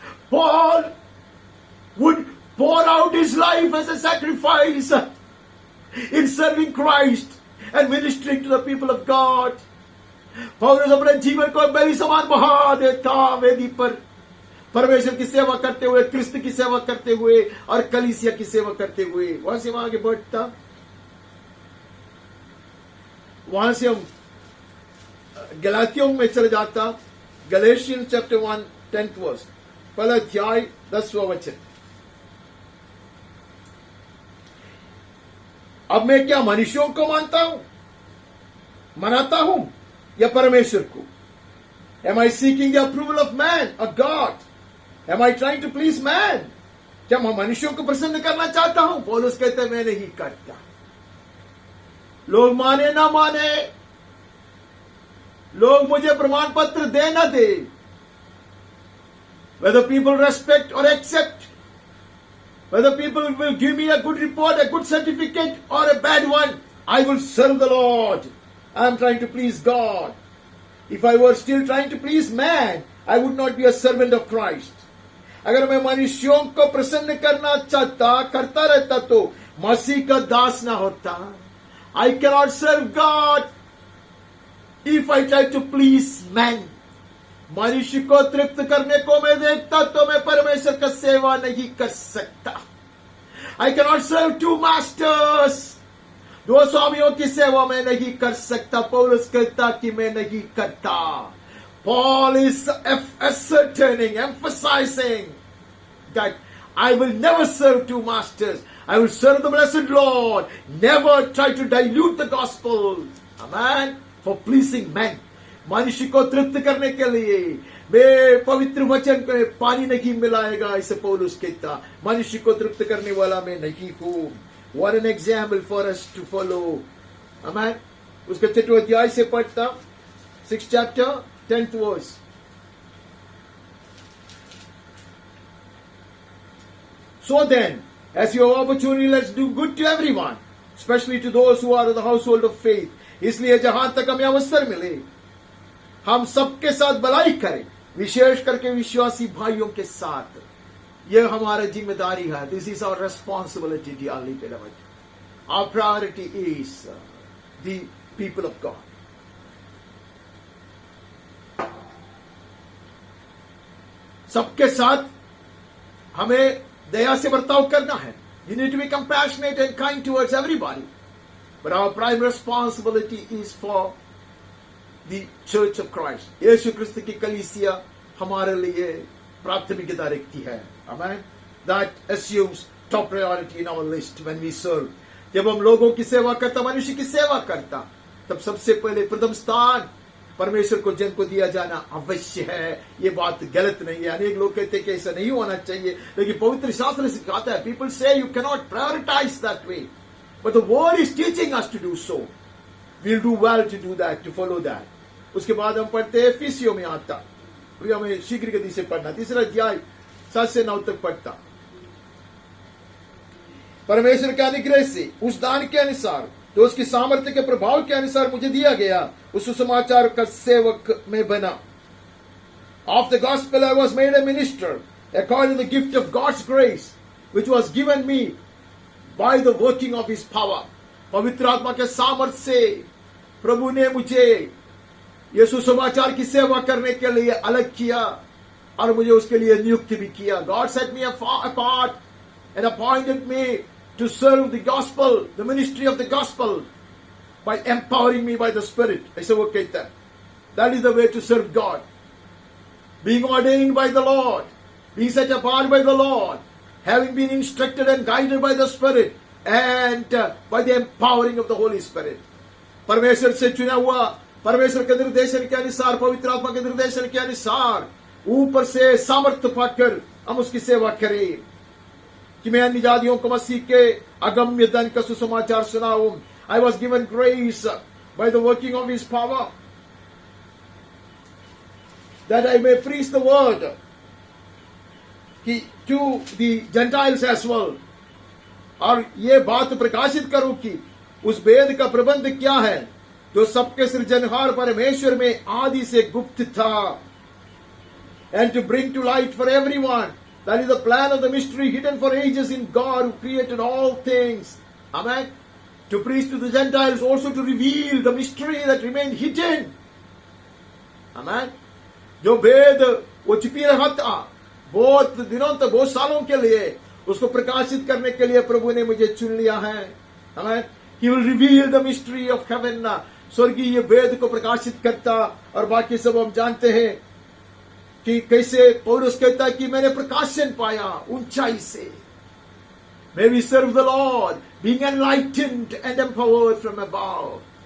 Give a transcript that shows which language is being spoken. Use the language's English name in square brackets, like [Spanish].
[English] Paul would pour out his life as a sacrifice in serving Christ and ministering to the people of God. [Hindi] पौलुस अपने जीवन को बलि समान बहा देता वेदी पर, परमेश्वर की सेवा करते हुए, क्रिस्त की सेवा करते हुए और कलीसिया की सेवा करते हुए. वहां से आगे बढ़ता, वहां से हम गलातियों में चले जाता. [English] Galatians chapter 1 10th verse, [Hindi] पहला अध्याय 10वां वचन. अब मैं क्या मनुष्यों को मनाता हूं या परमेश्वर को? [English] Am I seeking the approval of man or God? Am I trying to please man? [Hindi] क्या मैं मनुष्यों को प्रसन्न करना चाहता हूं? पौलुस कहते हैं मैं नहीं करता. लोग माने ना माने, लोग मुझे प्रमाण पत्र दे ना दे, [English] whether people respect or accept, whether people will give me a good report, a good certificate or a bad one, I will serve the Lord. I am trying to please God. If I were still trying to please man, I would not be a servant of Christ. [Hindi] अगर मैं मनुष्यों को प्रसन्न करना करता रहता तो मसीह का दास ना होता. [English] I cannot serve God if I try to please man. [Hindi] मनुष्य को तृप्त करने को मैं देखता तो मैं परमेश्वर का सेवा नहीं कर सकता. [English] I cannot serve two masters. [Hindi] दो स्वामियों की सेवा मैं नहीं कर सकता. पौलुस कहता कि मैं नहीं करता. [English] Paul is ascertaining, emphasizing that I will never serve two masters. I will serve the blessed Lord. Never try to dilute the gospel. Amen. For pleasing men. [Hindi] मनुष्य को तृप्त करने के लिए मैं पवित्र वचन को पानी नहीं मिलाएगा. ऐसे पौलुस कहता. मनुष्य को तृप्त करने वाला मैं नहीं हूं. [English] What an example for us to follow. Amen. [Hindi] उसके 6वें अध्याय से पढ़ता. [English] 6th chapter 10th verse. So then, as you have opportunity, let's do good to everyone, especially to those who are of the household of faith. [Hindi] इसलिए जहां तक हमें अवसर मिले हम सबके साथ भलाई करें, विशेष करके विश्वासी भाइयों के साथ यह हमारा जिम्मेदारी है. [English] This is our responsibility, dearly beloved. Our priority is the people of God. [Hindi] सबके साथ हमें दया से बर्ताव करना है. [English] You need to be compassionate and kind towards everybody. But our prime responsibility is for the Church of Christ. [Hindi] यीशु क्रिस्त की कलीसिया हमारे लिए प्राथमिकता रखती है. [English] Amen. That assumes top priority in our list when we serve. [Hindi] जब हम लोगों की सेवा करता, मनुष्य की सेवा करता, तब सबसे पहले प्रथम स्थान परमेश्वर को जन को दिया जाना अवश्य है. ये बात गलत नहीं है. अनेक लोग कहते हैं कि ऐसा नहीं होना चाहिए, लेकिन पवित्र शास्त्र सिखाता है. [English] People say you cannot prioritize that way, but the word is teaching us to do so. We'll do well to do that, to follow that. [Hindi] उसके बाद हम पढ़ते हैं एफिसियों में आता. अभी हमें शीघ्र गति से पढ़ना. 3 अध्याय 7 से 9 तक पढ़ता. परमेश्वर के अनुग्रह से उस दान के अनुसार तो उसकी सामर्थ्य के प्रभाव के अनुसार मुझे दिया गया उस सुसमाचार का सेवक में बना. [English] Of the gospel I was made a minister according to the gift of God's grace which was given me by the working of his power. [Hindi] पवित्र आत्मा के सामर्थ्य से प्रभु ने मुझे ये सुसमाचार की सेवा करने के लिए अलग किया और मुझे उसके लिए नियुक्त भी किया. [English] God set me apart and appointed me to serve the gospel, the ministry of the gospel, by empowering me by the Spirit. [Hindi] ऐसे वो कहता है. [English] That is the way to serve God. Being ordained by the Lord, being set apart by the Lord, having been instructed and guided by the Spirit, and by the empowering of the Holy Spirit. [Hindi] परमेश्वर से चुना हुआ, परमेश्वर के निर्देशन के अनुसार, पवित्र आत्मा के निर्देशन के अनुसार ऊपर से सामर्थ्य पाकर हम उसकी सेवा करें कि मैं अन्य जातियों को मसीह के अगम्य धन का सुसमाचार सुनाऊं. [English] I was given grace by the working of his power that I may preach the word to the Gentiles as well. [Hindi] और ये बात प्रकाशित करूं कि उस वेद का प्रबंध क्या है जो सबके सृजनहार परमेश्वर में आदि से गुप्त था. [English] And to bring to light for everyone. That is the plan of the mystery hidden for ages in God who created all things. Amen. To preach to the Gentiles, also to reveal the mystery that remained hidden. Amen. [Hindi] जो वेद वो छिपी रहा था बहुत दिनों तक, बहुत सालों के लिए, उसको प्रकाशित करने के लिए प्रभु ने मुझे चुन लिया है. [English] Amen. He will reveal the mystery of heaven. [Hindi] स्वर्गीय वेद को प्रकाशित करता. और बाकी सब हम जानते हैं कि कैसे पौलुस कहता है कि मैंने प्रकाशन पाया ऊंचाई से. [English] May we serve the Lord, being enlightened and empowered from above.